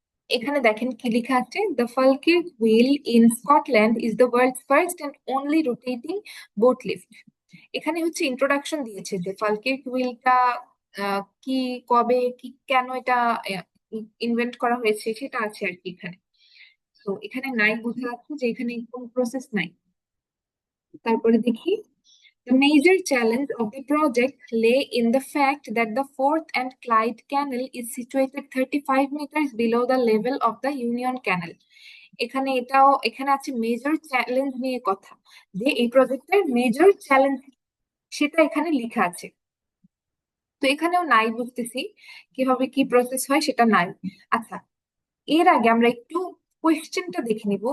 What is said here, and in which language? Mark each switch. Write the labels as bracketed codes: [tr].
[bn] এখানে দেখেন কি লেখা আছে, [en] The Falkirk wheel in Scotland is the world's first and only rotating boat lift. [bn] এখানে হচ্ছে ইন্ট্রোডাকশন দিয়েছে যে ফালকির হুইলটা কি, কবে, কি, কেন এটা ইনভেন্ট করা হয়েছে সেটা আছে আর কি এখানে। তো এখানে নাই, বোঝা যাচ্ছে যে এখানে কোনো প্রসেস নাই। তারপরে দেখি, [en] the major challenge of the project lay in the fact that the Forth and Clyde Canal is situated 35 meters below the level of the Union Canal. [bn] এখানে আছে মেজর চ্যালেঞ্জ নিয়ে কথা, যে এই প্রজেক্টের মেজর চ্যালেঞ্জ সেটা এখানে লেখা আছে। তো এখানেও নাই, বুঝতেছি কিভাবে কি প্রসেস হয় সেটা নাই। আচ্ছা, এর আগে আমরা একটু কোয়েশ্চেনটা দেখে নিব।